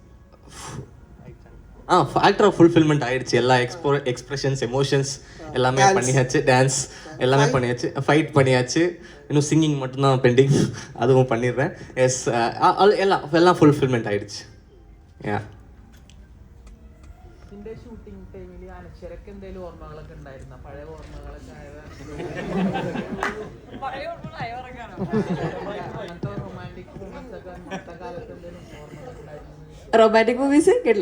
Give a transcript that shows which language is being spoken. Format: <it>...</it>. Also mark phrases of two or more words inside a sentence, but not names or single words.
<ta>ஆக்டராக ஃபுல்ஃபில்மெண்ட் ஆயிடுச்சு. எல்லா</ta> <en>expressions, emotions</en> <ta>எல்லாமே பண்ணியாச்சு. டான்ஸ் எல்லாமே பண்ணியாச்சு. ஃபைட் பண்ணியாச்சு. இன்னும் சிங்கிங் மட்டும்தான் பெண்டிங், அதுவும் பண்ணிடுறேன். எஸ், எல்லாம் ஃபுல்ஃபில்மெண்ட் ஆயிடுச்சு. யா.</ta> <ml>ഇതിന്റെ</ml> <en>shooting time-il</en> <ml>അനശ്വരക്ക് എന്തെങ്കിലും ഓർമ്മകളൊക്കെ ഉണ്ടായിരുന്ന? പഴയ ഓർമ്മകളൊക്കെ അങ്ങനത്തെ</ml> <en>romantic moments</en> <ml>ഒക്കെ അന്നത്തെ കാലത്ത് എന്തെങ്കിലും ഓർമ്മകൾ ഉണ്ടായിരുന്നു?</ml> <en>romantic movies</en> <ml>കേട്ടില്ല.</ml>